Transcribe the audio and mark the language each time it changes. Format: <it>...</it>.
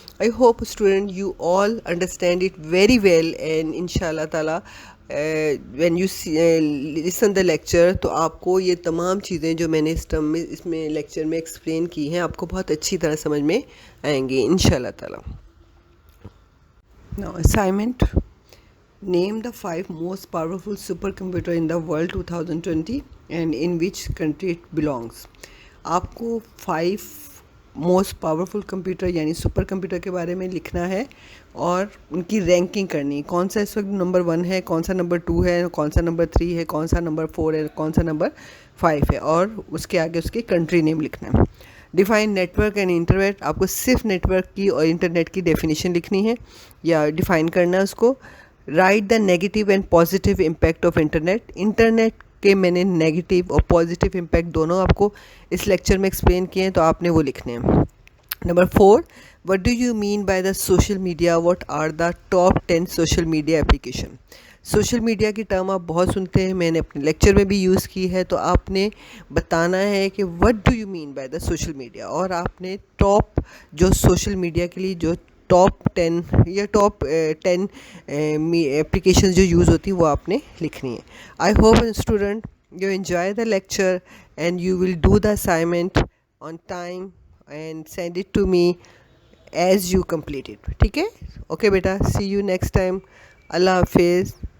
<en>I hope student you all understand it very well and</en> <hi>इंशाल्लाह ताला</hi> <en>when you listen the lecture</en> <hi>तो आपको ये तमाम चीज़ें जो मैंने इसमें लेक्चर में एक्सप्लेन की हैं आपको बहुत अच्छी तरह समझ में आएंगी इंशाल्लाह ताला.</hi> <en>Now assignment: name the 5 most powerful supercomputer in the world 2020 and in which country it belongs.</en> <hi>आपको 5 मोस्ट पावरफुल कंप्यूटर यानी सुपर कंप्यूटर के बारे में लिखना है और उनकी रैंकिंग करनी. कौन सा इस वक्त नंबर 1 है, कौन सा नंबर 2 है, कौन सा नंबर 3 है, कौन सा नंबर 4 है, कौन सा नंबर 5 है और उसके आगे उसके कंट्री नेम लिखना है.</hi> <en>define network and internet,</en> <hi>आपको सिर्फ नेटवर्क की और इंटरनेट की डेफिनेशन लिखनी है या डिफाइन करना है उसको.</hi> <en>Write the negative and positive impact of internet.</en> <hi>Internet के मैंने नेगेटिव और पॉजिटिव इम्पैक्ट दोनों आपको इस लेक्चर में एक्सप्लेन किए हैं, तो आपने वो लिखने हैं.</hi> <en>Number 4, what do you mean by the social media? What are the top 10 social media application?</en> <hi>Social media की टर्म आप बहुत सुनते हैं, मैंने अपने लेक्चर में भी यूज़ की है, तो आपने बताना है कि</hi> <en>what do you mean by the social media,</en> <hi>और आपने टॉप जो सोशल मीडिया के लिए जो टॉप 10 या टॉप 10 एप्लीकेशन जो यूज़ होती हैं वो आपने लिखनी है.</hi> <en>I hope student you enjoy the lecture and you will do the assignment on time and send it to me as you complete it.</en> <hi>ठीक है?</hi> <en>Okay बेटा, see you next time. अल्लाह हाफिज़.</en>